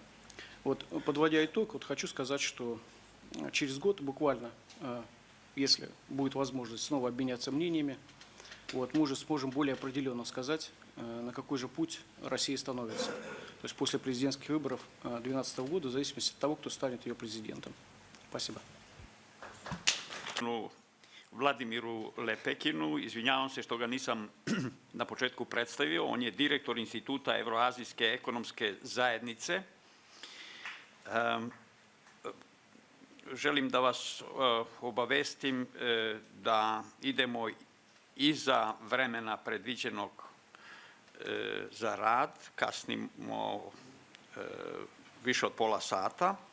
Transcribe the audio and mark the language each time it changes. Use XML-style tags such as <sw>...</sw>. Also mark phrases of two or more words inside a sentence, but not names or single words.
<ru>Вот, подводя итог, вот хочу сказать, что через год буквально, если будет возможность снова обменяться мнениями, вот, мы уже сможем более определенно сказать, на какой же путь Россия становится. То есть после президентских выборов 2012 года, в зависимости от того, кто станет ее президентом. Спасибо.</ru> <sr>Vladimiru Lepekinu, izvinjavam se što ga nisam na početku predstavio, on je direktor Instituta Evroazijske ekonomske zajednice. Želim da vas obavestim da idemo iza vremena predviđenog za rad, kasnimo više od pola sata.</sr>